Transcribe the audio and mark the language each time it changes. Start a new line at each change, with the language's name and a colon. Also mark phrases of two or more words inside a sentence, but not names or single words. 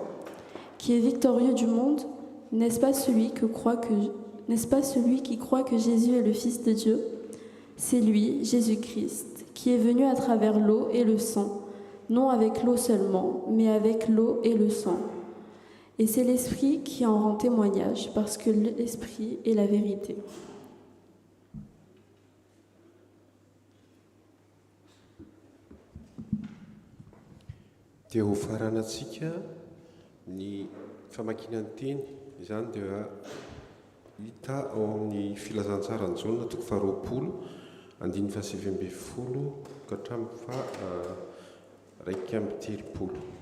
French: Qui est victorieux du monde, n'est-ce pas celui qui croit que Jésus est le Fils de Dieu? C'est lui, Jésus-Christ, qui est venu à travers l'eau et le sang, non avec l'eau seulement, mais avec l'eau et le sang. Et c'est l'Esprit qui en rend témoignage, parce que l'Esprit est la vérité.
Malagasy: Dia ho faranatsika ny famakiana ny teny izany dia hita ao amin'ny filazantsara ny jaona toko 20 ka hatramin'ny 170.